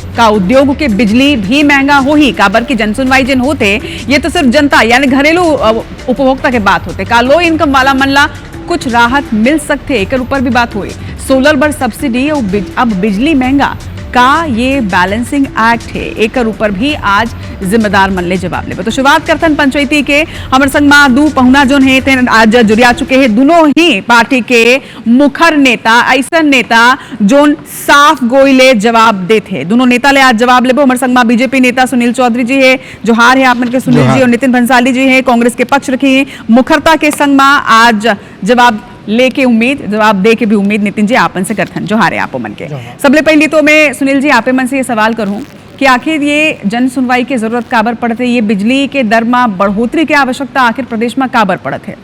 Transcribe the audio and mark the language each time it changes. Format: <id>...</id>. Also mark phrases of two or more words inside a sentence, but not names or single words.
<hne>का उद्योग के बिजली भी महंगा हो ही, काबर की जन सुनवाई जिन होते ये तो सिर्फ जनता यानी घरेलू उपभोक्ता के बात होते। का</hne> <en>low income</en> <hne>वाला मन ला कुछ राहत मिल सकते, एक ऊपर भी बात हुई। सोलर पर सब्सिडी अब बिजली महंगा का ये</hne> <en>balancing act</en> <hne>है एक ऊपर भी आज जिम्मेदार मन ले जवाब ले। तो शुरुआत करथन पंचायती के हमर संग मा दू पहुना जोन है ते आज जुड़िया चुके हैं दोनों ही पार्टी के मुखर नेता, ऐसा नेता जोन साफ गोइले जवाब देते। दोनों नेता ले आज जवाब लेबो। हमर संग मा बीजेपी नेता सुनील चौधरी जी है, जोहार है आप मन के सुनील जी, और नितिन भंसाली जी है कांग्रेस के पक्ष रखी है। मुखरता के संग मा आज जवाब लेके उम्मीद, जवाब दे के भी उम्मीद नितिन जी आपन से करथन। जोहार है आपो मन के। सबले पहली तो मैं सुनील जी आपे मन से ये सवाल करूं कि आखिर ये जन सुनवाई की जरूरत काबर पड़त है, ये बिजली के दर में बढ़ोतरी की आवश्यकता आखिर प्रदेश में काबर पड़त है?</hne>